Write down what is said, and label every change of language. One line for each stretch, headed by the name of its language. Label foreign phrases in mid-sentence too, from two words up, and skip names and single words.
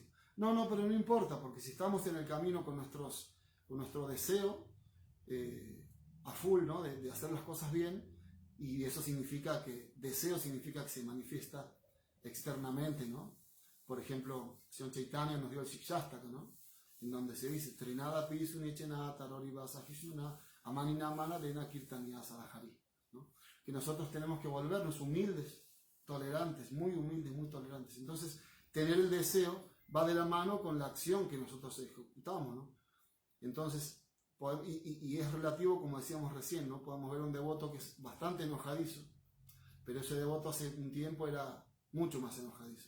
Spanish: No, pero no importa, porque si estamos en el camino con nuestro deseo a full, ¿no?, de hacer las cosas bien, y eso significa que se manifiesta externamente, ¿no? Por ejemplo, Señor Chaitanya nos dio el Shikshastaka, ¿no?, en donde se dice
Sanskrit: तृणादपि सुनीचेन तरोरिव सहिष्णुना अमानिना मानदेन कीर्तनीयः सदा हरिः,
Spanish: ¿no? Que nosotros tenemos que volvernos humildes, tolerantes, muy humildes, muy tolerantes. Entonces, tener el deseo va de la mano con la acción que nosotros ejecutamos, ¿no? Entonces, y es relativo, como decíamos recién, ¿no? Podemos ver un devoto que es bastante enojadizo, pero ese devoto hace un tiempo era mucho más enojadizo.